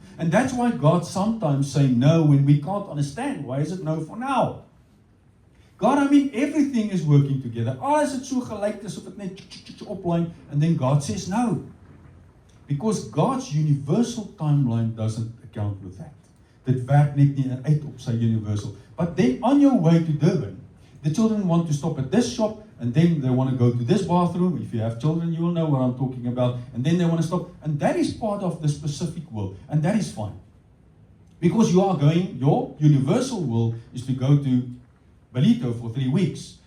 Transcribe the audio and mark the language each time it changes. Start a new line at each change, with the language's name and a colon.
English: And that's why God sometimes say no when we can't understand. Why is it no for now? God, everything is working together.
Afrikaans: Alles het so gelyk asof dit net oplyn,
English: and then God says no. Because God's universal timeline doesn't account with that.
Afrikaans: Dit werk net nie uit op sy universal.
English: But then on your way to Durban, the children want to stop at this shop, and then they want to go to this bathroom. If you have children, you will know what I'm talking about. And then they want to stop. And that is part of the specific will. And that is fine. Because you are going, your universal will is to go to Belito for 3 weeks.